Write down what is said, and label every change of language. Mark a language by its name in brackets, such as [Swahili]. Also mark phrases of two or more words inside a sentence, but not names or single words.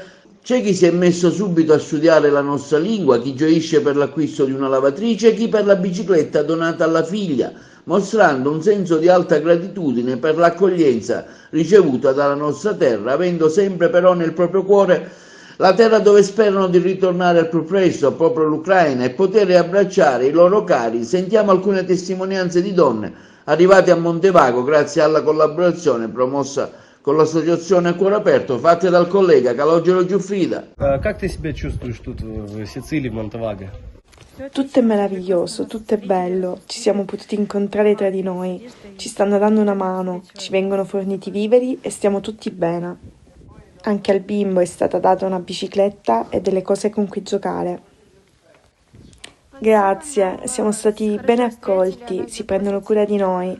[Italian] C'è chi si è messo subito a studiare la nostra lingua, chi gioisce per l'acquisto di una lavatrice, chi per la bicicletta donata alla figlia, mostrando un senso di alta gratitudine per l'accoglienza ricevuta dalla nostra terra, avendo sempre però nel proprio cuore la terra dove sperano di ritornare al più presto, proprio l'Ucraina, e poter abbracciare i loro cari. Sentiamo alcune testimonianze di donne arrivate a Montevago grazie alla collaborazione promossa con l'associazione A Cuore Aperto, fatte dal collega Calogero Giuffrida. [Russian] Как ты себя чувствуешь тут в Сицилии, в Монтеваго? [Italian] Tutto è meraviglioso, tutto è bello, ci siamo potuti incontrare tra di noi, ci stanno dando una mano, ci vengono forniti viveri e stiamo tutti bene. Anche al bimbo è stata data una bicicletta e delle cose con cui giocare. Grazie, siamo stati ben accolti, si prendono cura di noi.